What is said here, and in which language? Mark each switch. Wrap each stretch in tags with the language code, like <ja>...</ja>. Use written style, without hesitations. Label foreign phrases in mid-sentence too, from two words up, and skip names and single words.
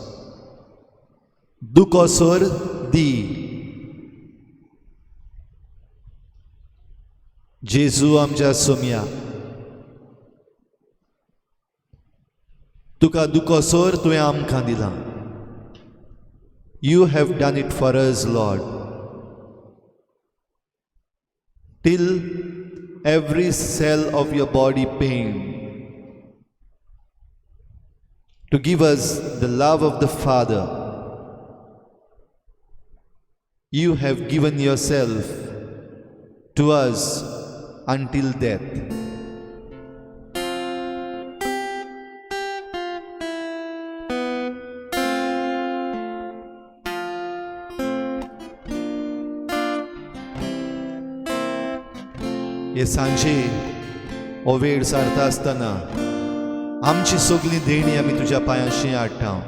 <kok>दुखोसोर दी. जेजू आमच्या सोम्या तुका दुखोसोर तुवें आमकां दिला.</kok> <en>You have done it for us, Lord. Till every cell of your body pained to give us the love of the Father. You have given yourself to us until death.</en> <kok>हे सांजे हो वेळ सारता आसतना आमची सगळी देणी आमी तुज्या पांयाशी हाडटा.</kok>